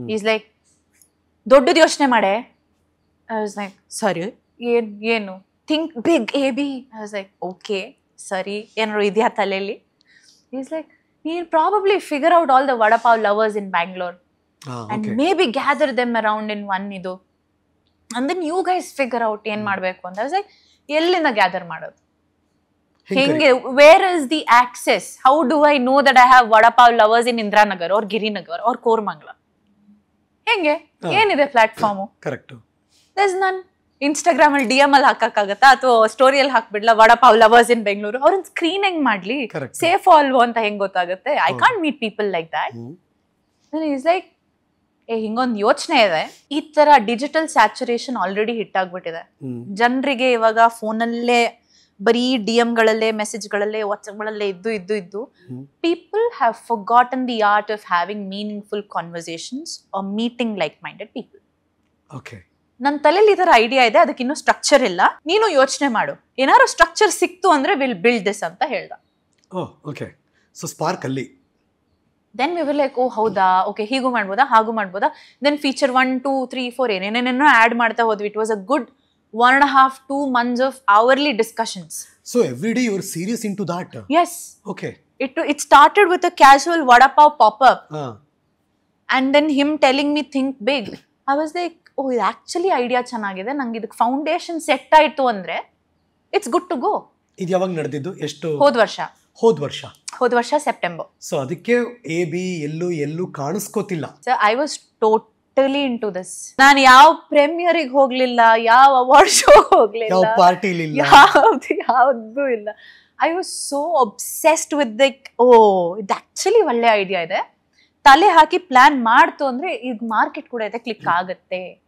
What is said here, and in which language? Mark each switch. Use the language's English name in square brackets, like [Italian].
[English] is like [Kannada] ದೊಡ್ಡದು ಯೋಚನೆ ಮಾಡೆ. [English] I was like [Kannada] ಸರಿ ಏನು [English] Think big AB. I was like okay [Kannada] ಸರಿ ಏನಾದ್ರು ಇದೆಯಾ ತಲೆಯಲ್ಲಿ. [English] is like ನೀನು probably figure out all the vada pav lovers in Bangalore and maybe gather them around in one ಇದು, and then you guys figure out [Kannada] ಏನ್ ಮಾಡ್ಬೇಕು ಅಂತ. [English] I was like [Kannada] ಎಲ್ಲಿಂದ ಗ್ಯಾದರ್ ಮಾಡೋದು, ಹೆಂಗೆ, [English] where is the access, how do I know that I have vadapav lovers in Indiranagar or Girinagar or Koramangala? [Kannada] ಹೆಂಗೆ ಏನಿದೆ platform? Correct. [English] there's none. [Kannada] Instagram ಅಲ್ಲಿ DM ಅಲ್ಲಿ ಹಾಕಕ್ಕಾಗತ್ತಾ ಅಥವಾ ಸ್ಟೋರಿಯಲ್ಲಿ ಹಾಕ್ಬಿಡ್ಲಾ ವಡಪಾವ್ ಲವರ್ಸ್ ಇನ್ ಬೆಂಗಳೂರು? ಅವ್ರನ್ನ ಸ್ಕ್ರೀನ್ ಹೆಂಗ್ ಮಾಡ್ಲಿ, ಸೇಫ್ ಅಲ್ವೋ ಅಂತ ಹೆಂಗ್ ಗೊತ್ತಾಗುತ್ತೆ? [English] I can't meet people like that. Is like [Kannada] ಹಿಂಗೊಂದು ಯೋಚನೆ ಇದೆ. ಈ ತರ ಡಿಜಿಟಲ್ ಸ್ಯಾಚುರೇಷನ್ ಆಲ್ರೆಡಿ ಹಿಟ್ ಆಗ್ಬಿಟ್ಟಿದೆ. ಜನರಿಗೆ ಇವಾಗ ಫೋನಲ್ಲೇ ಬರೀ DM ಗಳಲ್ಲೇ ಮೆಸೇಜ್ಗಳಲ್ಲೇ ವಾಟ್ಸ್ಆಪ್ಗಳಲ್ಲೇ ಇದ್ದು [English] People have forgotten the art of having meaningful conversations or meeting like minded people. [Kannada] ನನ್ನ ತಲೆಯಲ್ಲಿ ಈ ತರ ಐಡಿಯಾ ಇದೆ, ಅದಕ್ಕೆ ಇನ್ನೂ ಸ್ಟ್ರಕ್ಚರ್ ಇಲ್ಲ, ನೀನು ಯೋಚನೆ ಮಾಡು, ಏನಾದ್ರು ಸ್ಟ್ರಕ್ಚರ್ ಸಿಕ್ತು ಅಂದ್ರೆ [English] will build this [Kannada] ಅಂತ ಹೇಳ್ದ. ಸೊ ಸ್ಪಾರ್ಕ್ ಅಲ್ಲಿ [English] then we were like, oh [Kannada] ಹೌದಾ, ಓಕೆ ಹೀಗೂ ಮಾಡ್ಬೋದಾ ಹಾಗೂ ಮಾಡ್ಬೋದಾ. then feature 1 2 3 4 ಏನೇನೇನೋ ಆಡ್ ಮಾಡ್ತಾ ಹೋದ್ವಿ. [English] it was a good 1.5-2 months of hourly discussions. So every day you were serious into that? Yes. Okay. It started with a casual vadapav pop-up. And then him telling me think big. I was like, oh ಇದು actually idea ಚೆನ್ನಾಗಿದೆ, [Kannada] ನಂಗೆ ಇದಕ್ಕೆ foundation set ಆಯ್ತು ಅಂದ್ರೆ [English] it's good to go. [Kannada] ಇದು ಯಾವಾಗ ನಡೆದಿದ್ದು? ಎಷ್ಟು? ಹೋದ ವರ್ಷ ಸೆಪ್ಟೆಂಬರ್. ಸೊ ಅದಕ್ಕೆ AB ಎಲ್ಲೂ ಕಾಣಿಸ್ಕೋತಿಲ್ಲ. [English] I was totally into this. [Kannada] ನಾನು ಯಾವ ಪ್ರೀಮಿಯರಿಗೆ ಹೋಗ್ಲಿಲ್ಲ, ಯಾವ ಅವಾರ್ಡ್ ಶೋ ಹೋಗ್ಲಿಲ್ಲ, ಯಾವ ಪಾರ್ಟಿ ಇಲ್ಲ, ಯಾವ್ದು ಇಲ್ಲ. [English] I was so obsessed with like [Kannada] ಓ ಇದು ಆಕ್ಚುಲಿ ಒಳ್ಳೆ ಐಡಿಯಾ ಇದೆ, ತಲೆ ಹಾಕಿ ಪ್ಲಾನ್ ಮಾಡ್ತು ಅಂದ್ರೆ ಈಗ ಮಾರ್ಕೆಟ್ ಕೂಡ ಇದೆ, ಕ್ಲಿಕ್ ಆಗತ್ತೆ.